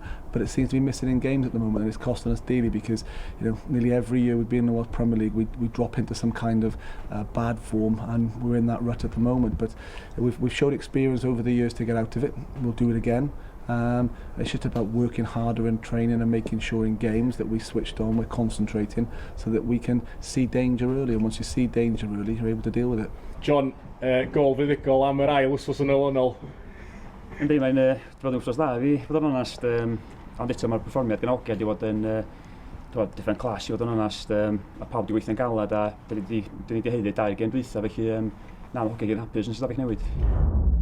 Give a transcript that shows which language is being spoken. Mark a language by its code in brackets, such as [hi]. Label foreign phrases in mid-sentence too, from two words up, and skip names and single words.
[en] But it seems to be missing in games at the moment, and it's costing us dearly because nearly every year we've been in the World Premier League, we drop into some kind of bad form, and we're in that rut at the moment. But we've showed experience over the years to get out of it. We'll do it again. It's just about working harder in training and making sure in games that we switched on, we're concentrating so that we can see danger early, and once you see danger early you're able to deal with it. John, [cy] gol fuddigol am yr ail wsos yn olynol. Yndi, mae'n fod yn wsos dda fi, fod yn onast, ond eto mae'r perfformiad gynolgad I fod yn [en] different class [cy] I fod yn onast, mae pawb wedi gweithio'n galed a dyn ni wedi heiddi 2 gêm dwytha, felly na, mae hogiau gyd hapus yn ystafell newid.